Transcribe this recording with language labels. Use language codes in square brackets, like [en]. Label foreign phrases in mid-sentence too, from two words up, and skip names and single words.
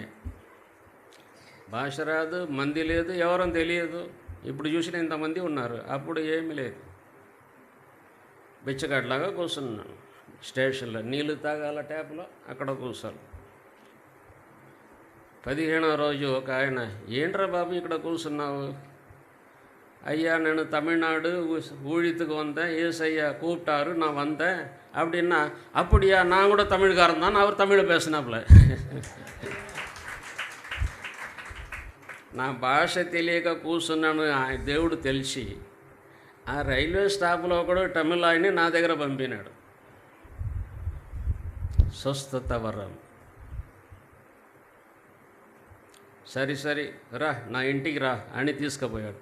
[te] భాష రాదు, మంది లేదు, ఎవరని తెలియదు. ఇప్పుడు చూసిన ఇంతమంది ఉన్నారు, అప్పుడు ఏమీ లేదు. బిచ్చగాడిలాగా కూర్చున్నాను స్టేషన్లో. నీళ్లు తాగాల ట్యాప్లో, అక్కడ కూర్చోను. 15వ రోజు ఒక ఆయన, ఏంట్రా బాబు ఇక్కడ కూర్చున్నావు? [ta] ஐயா நான் தமிழ்நாடு ஊழியத்துக்கு வந்தேன், ஏசையா கூப்பிட்டாரு, நான் வந்தேன் அப்படின்னா. அப்படியா, நான் கூட தமிழ்காரன் தான். அவர் தமிழ் பேசினாப்புல. [te] నా భాష తెలియక కూర్చున్నాను, దేవుడు తెలిసి ఆ రైల్వే స్టాప్లో కూడా తమిళ ఆయన్ని నా దగ్గర పంపినాడు. స్వస్థత వరం. సరే సరే రా, నా ఇంటికి రా అని తీసుకుపోయాడు.